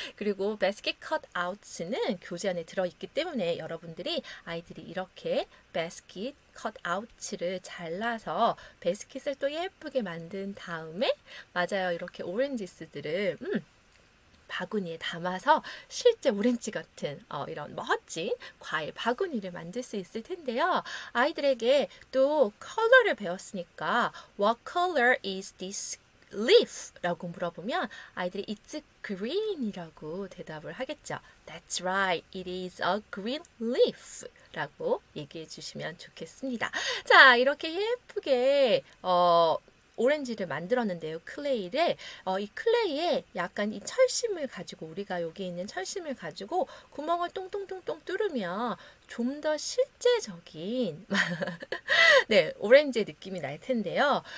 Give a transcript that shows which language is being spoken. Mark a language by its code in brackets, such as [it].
[ko] 그리고 basket cutouts는 교재 안에 들어있기 때문에 여러분들이 아이들이 이렇게 basket cutouts를 잘라서 바스켓을 또 예쁘게 만든 다음에 맞아요. 이렇게 오렌지스들을 바구니에 담아서 실제 오렌지 같은 이런 멋진 과일 바구니를 만들 수 있을 텐데요. 아이들에게 또 컬러를 배웠으니까 [en] What color is this leaf? [ko] 라고 물어보면 아이들이 [en] It's green [ko] 이라고 대답을 하겠죠. [en] That's right, it is a green leaf [ko] 라고 얘기해 주시면 좋겠습니다. 자, 이렇게 예쁘게 오렌지를 만들었는데요. 클레이를 이 클레이에 약간 이 철심을 가지고 우리가 여기 있는 철심을 가지고 구멍을 똥똥똥똥 뚫으면 좀 더 실제적인 네, 오렌지의 느낌이 날 텐데요.